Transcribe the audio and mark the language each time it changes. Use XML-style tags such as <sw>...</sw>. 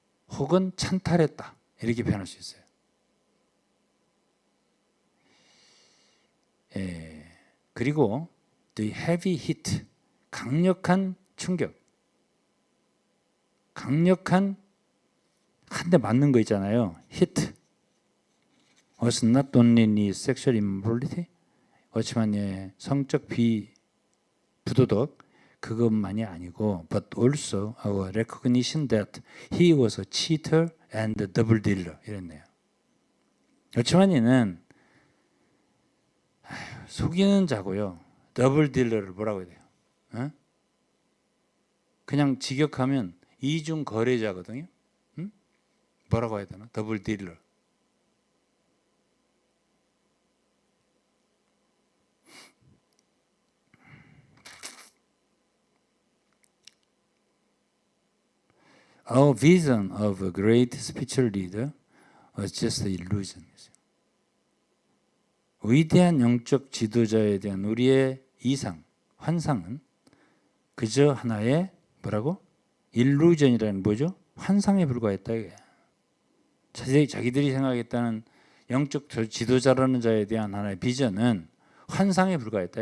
<ko>혹은 찬탈했다. 이렇게 표현할 수 있어요. 그리고</ko> <en>the heavy hit,</en> <ko>강력한 충격, 강력한 한 대 맞는 거 있잖아요.</ko> <en>hit was not only sexual immorality,</en> <ko>워치만의 성적 부도덕 그것만이 아니고</ko> <en>but also our recognition that he was a cheater and a double dealer</en> <ko>이랬네요. 워치만이는 속이는 자고요. 더블 딜러를 뭐라고 해야 돼요? 그냥 직역하면 이중 거래자거든요. 뭐라고 해야 되나? 더블 딜러.</ko> <en>Our vision of a great spiritual leader was just an illusion.</en> <ko>위대한 영적 지도자에 대한 우리의 이상, 환상은 그저 하나의 뭐라고? 일루전이라는 뭐죠? 환상에 불과했다. 자기들이 생각했다는 영적 지도자라는 자에 대한 하나의 비전은 환상에 불과했다.</ko>